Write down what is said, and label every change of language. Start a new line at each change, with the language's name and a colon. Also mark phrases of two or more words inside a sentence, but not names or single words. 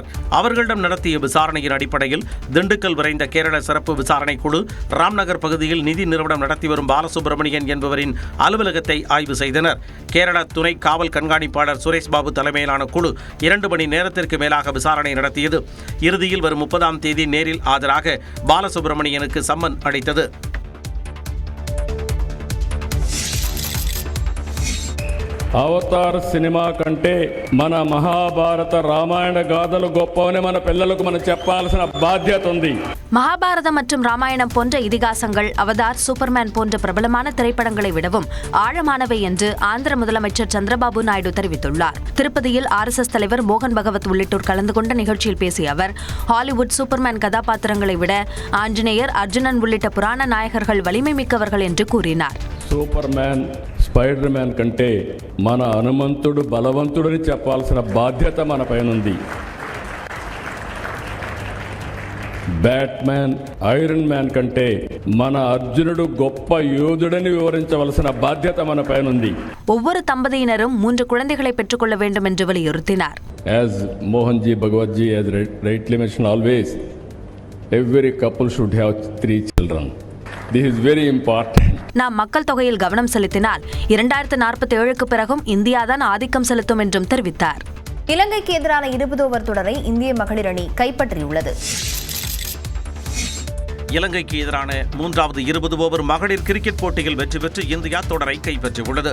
Tamil: அவர்களிடம் நடத்திய விசாரணையின் அடிப்படையில் திண்டுக்கல் விரைந்த கேரள சிறப்பு விசாரணை குழு ராம்நகர் பகுதியில் நிதி நிறுவனம் நடத்தி வரும் பாலசுப்ரமணியன் என்பவரின் அலுவலகத்தை ஆய்வு செய்தனர். கேரள துணை காவல் கண்காணிப்பாளர் சுரேஷ் பாபு தலைமையிலான குழு 2 மணி நேரத்திற்கு மேலாக விசாரணை நடத்தியது. இறுதியில் வரும் 30ஆம் தேதி நேரில் ஆஜராக பாலசுப்ரமணியனுக்கு சம்மன் அளித்தது.
Telugu: అవతార్ సినిమా కంటే మన మహాభారత రామాయణ గాథలు గొప్పవని మన పిల్లలకు మనం చెప్పాల్సిన బాధ్యత ఉంది.
Tamil: மகாபாரதம் மற்றும் ராமாயணம் போன்ற இதிகாசங்கள், அவதார், சூப்பர்மேன் போன்ற பிரபலமான திரைப்படங்களை விடவும் ஆழமானவை என்று ஆந்திர முதலமைச்சர் சந்திரபாபு நாயுடு தெரிவித்துள்ளார். திருப்பதியில் RSS தலைவர் மோகன் பகவத் உள்ளிட்டோர் கலந்து கொண்ட நிகழ்ச்சியில் பேசிய அவர், ஹாலிவுட் சூப்பர்மேன் கதாபாத்திரங்களை விட ஆஞ்சநேயர், அர்ஜுனன் உள்ளிட்ட புராண நாயகர்கள் வலிமை மிக்கவர்கள் என்று கூறினார்.
Telugu: సూపర్మ్యాన్, స్పైడర్ మ్యాన్ కంటే మన హనుమంతుడు బలవంతుడని చెప్పాల్సిన బాధ్యత మన పైనుంది. బ్యాట్మ్యాన్, ఐరన్ మ్యాన్ కంటే మన అర్జునుడు గొప్ప యోధుడని వివరించవలసిన బాధ్యత మన పైనుంది.
Tamil: ஒவ்வொரு தம்பதியினரும் 3 குழந்தைகளை பெற்றுக்கொள்ள வேண்டும் என்று வலியுறுத்தினார்.
English: As Mohanji Bhagwatji has rightly mentioned always, every couple should have 3 children. This is very important.
Tamil: நாம் மக்கள் தொகையில் கவனம் செலுத்தினால் 2047க்கு பிறகும் இந்தியாதான் ஆதிக்கம் செலுத்தும் என்றும் தெரிவித்தார். இலங்கைக்கு எதிரான 20 ஓவர் தொடரை இந்திய மகளிர் அணி கைப்பற்றியுள்ளது. இலங்கைக்கு எதிரான 3வது 20 ஓவர் மகளிர் கிரிக்கெட் போட்டியில் வெற்றி பெற்று இந்தியா தொடரை கைப்பற்றியுள்ளது.